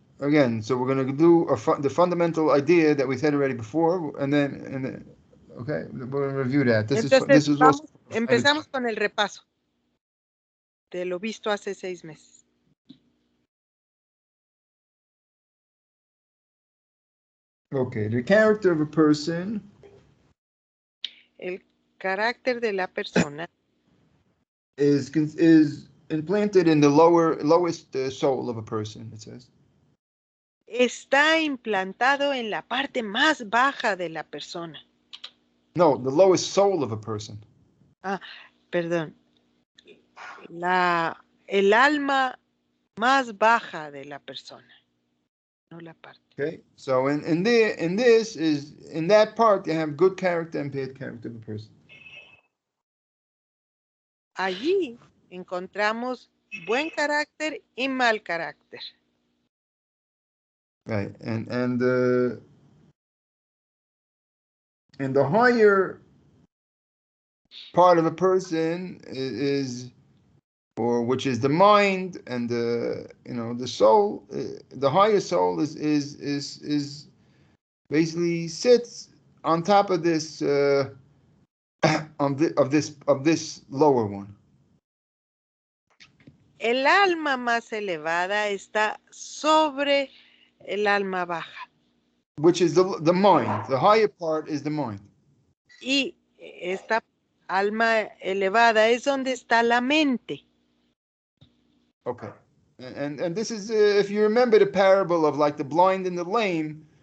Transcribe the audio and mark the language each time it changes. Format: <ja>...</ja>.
<en>Again, so we're going to do the fundamental idea that we said already before, and then okay, we're going to review that. This is also</en> <es>empezamos con el repaso de lo visto hace 6 meses.</es> <en>Okay, the character of a person.</en> <es>El carácter de la persona</es> <en>is implanted in the lowest soul of a person, it says.</en> <es>Está implantado en la parte más baja de la persona.</es> <en>No, the lowest soul of a person.</en> <es>Ah, perdón. El alma más baja de la persona, no la parte.</es> <en>Okay, so in that part you have good character and bad character of a person.</en> <es>Allí encontramos buen carácter y mal carácter.</es> <en>Right, and the higher part of a person is or which is the mind and the soul. The higher soul is basically sits on top of this of this lower one.</en> <es>El alma más elevada está sobre el alma baja.</es> <en>Which is the mind. The higher part is the mind.</en> <es>Y esta alma elevada es donde está la mente.</es> <en>Okay. And this is if you remember the parable of like the blind and the lame.</en>